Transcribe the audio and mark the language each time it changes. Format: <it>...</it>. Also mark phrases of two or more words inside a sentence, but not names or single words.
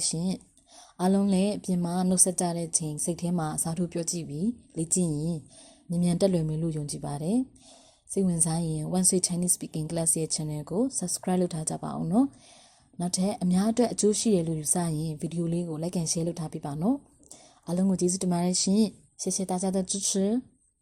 <my>ရှင်အားလုံးလည်းအပြင်မှာနှုတ်ဆက်ကြတဲ့ချိန်စိတ်ထဲမှာအစားထိုးပြောကြည့်ပြီးလေ့ကျင့်ရင်မြန်မြန်တက်လွယ်မယ်လို့ယုံကြည်ပါတယ်စိတ်ဝင်စားရင် One Sweet Chinese Speaking Class ရဲ့ channel ကို subscribe လုပ်ထားကြပါအောင်နော်နောက်ထပ်အများအတွက်အကျိုးရှိတယ်လို့ယူဆရင်ဗီဒီယိုလေးကို</my> <en>like and share</en> <my>လုပ်ထားပေးပါနော်အားလုံးကိုကျေးဇူးတင်ပါတယ်ရှင်</my> <zh>谢谢大家的支持</zh>